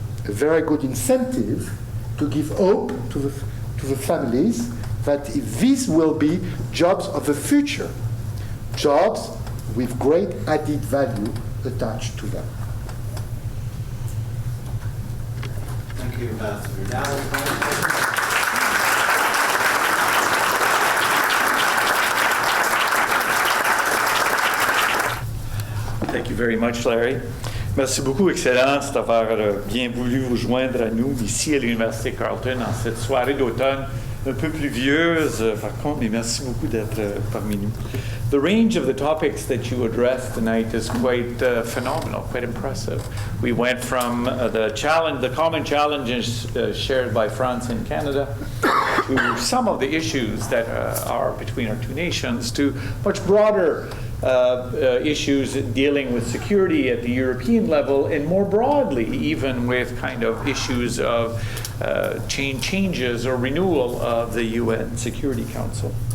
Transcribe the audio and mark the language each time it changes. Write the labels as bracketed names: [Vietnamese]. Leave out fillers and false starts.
[English] a very good incentive to give hope to the families that these will be jobs of the future, jobs with great added value attached to them. Thank you, Ambassador. Now, Thank you very much, Larry. [French] Merci beaucoup, Excellence, d'avoir bien voulu vous joindre à nous ici à l'Université Carleton en cette soirée d'automne un peu pluvieuse, par contre, mais merci beaucoup d'être parmi nous. [English] The range of the topics that you addressed tonight is quite phenomenal, quite impressive. We went from the common challenges shared by France and Canada to some of the issues that are between our two nations to much broader issues dealing with security at the European level, and more broadly, even with kind of issues of changes or renewal of the UN Security Council.